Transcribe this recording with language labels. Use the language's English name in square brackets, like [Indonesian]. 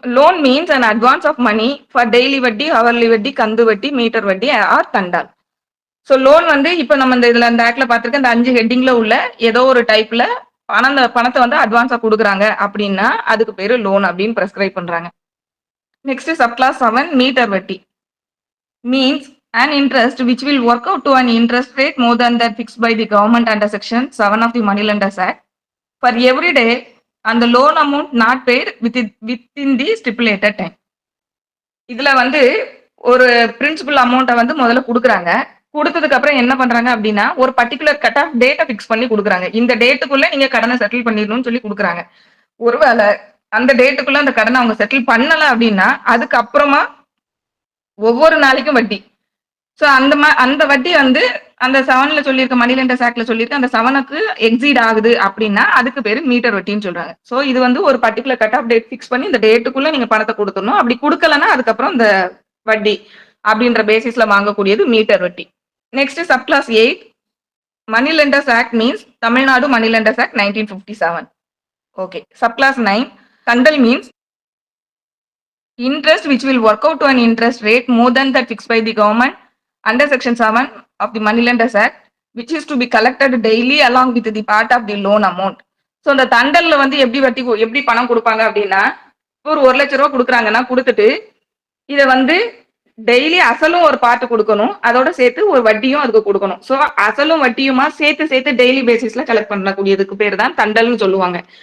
[English] Loan means an advance of money for daily வட்டி, hourly வட்டி, கந்து வட்டி, மீட்டர் வட்டி ஆர் தண்டால். [Tamil] ஸோ லோன் வந்து இப்போ நம்ம இந்த இதுல அந்த ஆக்ட்ல பார்த்துருக்க இந்த 5 ஹெட்டிங்ல உள்ள ஏதோ ஒரு டைப்ல பணத்தை வந்து அட்வான்ஸா கொடுக்குறாங்க அப்படின்னா அதுக்கு பேரு லோன் அப்படின்னு பிரெஸ்கிரைப் பண்றாங்க. [English] Next subclause 7 meter வட்டி means an interest which will work out to an interest rate more than that fixed by the government under section 7 of the Money Lenders Act for every day and the loan amount not paid within the stipulated time. [Tamil] இதுல வந்து ஒரு principal அமௌண்ட்டை வந்து முதல்ல கொடுக்குறாங்க. கொடுத்ததுக்கு அப்புறம் என்ன பண்றாங்க அப்படின்னா ஒரு பர்டிகுலர் கட் ஆஃப் டேட்டை பிக்ஸ் பண்ணி கொடுக்குறாங்க. இந்த டேட்டுக்குள்ள நீங்க கடனை செட்டில் பண்ணிடணும்னு சொல்லி கொடுக்குறாங்க. ஒருவேளை அந்த டேட்டுக்குள்ள அந்த கடனை அவங்க செட்டில் பண்ணல அப்படின்னா அதுக்கப்புறமா ஒவ்வொரு நாளைக்கும் வட்டி. ஸோ அந்த வட்டி வந்து அந்த 7ல சொல்லியிருக்க மணி லெண்டர்ஸ் ஆக்ட்ல சொல்லியிருக்க அந்த 7க்கு எக்ஸீட் ஆகுது அப்படின்னா அதுக்கு பேரு மீட்டர் வட்டின்னு சொல்றாங்க. ஸோ இது வந்து ஒரு particular cut off date fix பண்ணி இந்த டேட்டுக்குள்ள நீங்க பணத்தை கொடுத்துடணும். அப்படி கொடுக்கலன்னா அதுக்கப்புறம் இந்த வட்டி அப்படின்ற பேசிஸ்ல வாங்கக்கூடியது மீட்டர் வட்டி. [English] Next subclause 8 money lenders act means Tamil Nadu money lenders act 1957. Okay. Subclause 9 தண்டல் means interest which will work out to an interest rate more than that fixed by the government under section 7 of the Money Lenders Act which is to be collected daily along with the part of the loan amount. [Tamil] So இந்த தண்டல்ல வந்து எப்படி பணம் கொடுப்பாங்க அப்படின்னா ஒரு 1 லட்சம் ரூபாய் கொடுக்குறாங்கன்னா கொடுத்துட்டு இதை வந்து டெய்லி அசலும் ஒரு பார்ட் கொடுக்கணும், அதோட சேர்த்து ஒரு வட்டியும் அதுக்கு கொடுக்கணும். ஸோ அசலும் வட்டியுமா சேர்த்து டெய்லி பேசிஸ்ல கலெக்ட் பண்ணக்கூடியதுக்கு பேர் தான் தண்டல்னு சொல்லுவாங்க.